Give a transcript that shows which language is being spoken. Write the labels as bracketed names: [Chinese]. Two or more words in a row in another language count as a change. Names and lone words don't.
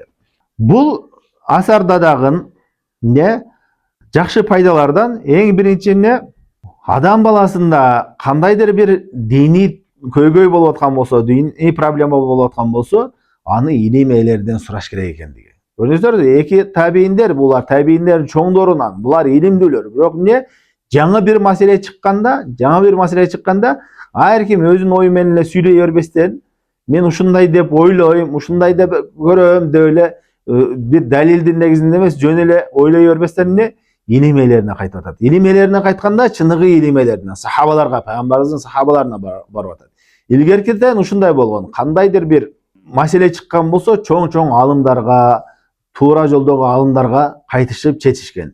[Kyrgyz] Бул асарда дагы не жакшы пайдалардан эң биринчи эмне адам баласында кандайдыр бир диний көйгөй болуп аткан болсо, диний проблема болуп аткан болсо, аны илим ээлеринен сураш керек экендиги. Көрдүңүздөр, эки табийиндер, булар табийиндердин чоңдорунан, булар илимдүүлөр. Бирок эмне жаңы бир маселе чыкканда, ар ким өзүнүн ою менен эле сүйлөй бербестен, мен ушундай деп ойлойм, ушундай деп көрөм деп эле бир далилдин негизинде эмес, жөн эле ойлой бербестен эмне илим ээлерине кайтып атат. Илим ээлерине кайтканда чыныгы илим ээлерине, сахабаларга, пайгамбарыбыздын сахабаларына барып атат. Илгеркиден ушундай болгон. Кандайдыр бир маселе чыккан болсо, чоң алымдарга, туура жолдогу алымдарга кайтышып чечишкен.